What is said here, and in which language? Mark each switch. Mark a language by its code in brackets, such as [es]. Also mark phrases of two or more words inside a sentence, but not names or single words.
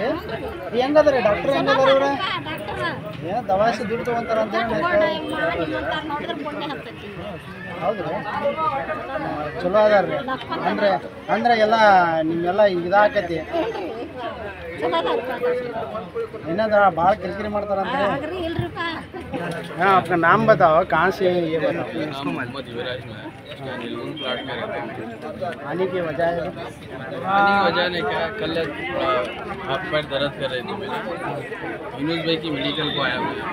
[kn] ಹೆಂಗದ್ರಿ ಡಾಕ್ಟರ್ ಹೆಂಗದಾರ ಇವ್ರ? ಏನ್ ದವಾಸಿ ದುಡ್ಡು ತಗೊಂತಾರ ಅಂತ ಹೇಳಿ ಹೌದ್ರಿ? ಚಲೋ ಅದಾರ್ರಿ. ಅಂದ್ರೆ ಎಲ್ಲ ನಿಮ್ಗೆಲ್ಲ ಇದಾಕೈತಿ. ಏನಾದ್ರ ಭಾಳ ಕಿರಿಕಿರಿ ಮಾಡ್ತಾರ ಅಂತ ಹೇಳಿ. [hi] हाँ आपका नाम बताओ, कहाँ से है ये बताओ। मोहम्मद युवराज में नीलगुंज प्लाट में रहते हैं। आने की वजह है? आने की वजह ने क्या, कल थोड़ा हाथ पैर दर्द कर रहे थे मेरे, यूनुस भाई की मेडिकल को आया मैं।